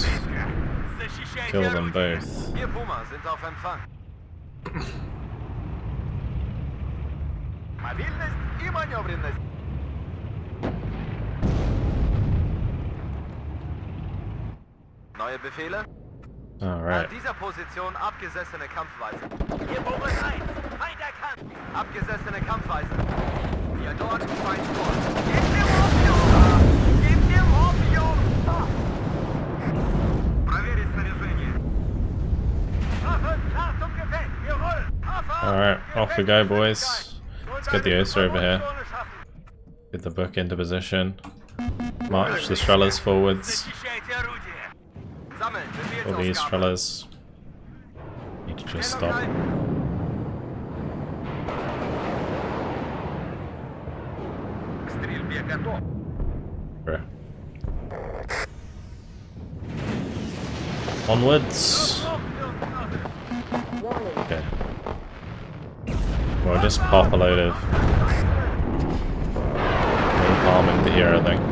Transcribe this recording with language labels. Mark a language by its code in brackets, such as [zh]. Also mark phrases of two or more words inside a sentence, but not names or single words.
[en] Kill them both. [de] Neue Befehle? [en] Alright. [de] An dieser Position abgesessene Kampfweise. Ihr Boris 1, Feind erkannt. Abgesessene Kampfweise. Ihr dort, Feind dort. Gebt mir Morphium! Gebt mir Morphium! [ru] Проверить снаряжение. [de] Waffen, klar zum Gefecht. Wir rollen. [en] Alright, off we go, boys. Let's get the Osa over here. Get the book into position. March the Strellas forwards. All these Strellas need to just stop. Bruh. Onwards. Okay. We'll just pop a load of napalm into here, I think.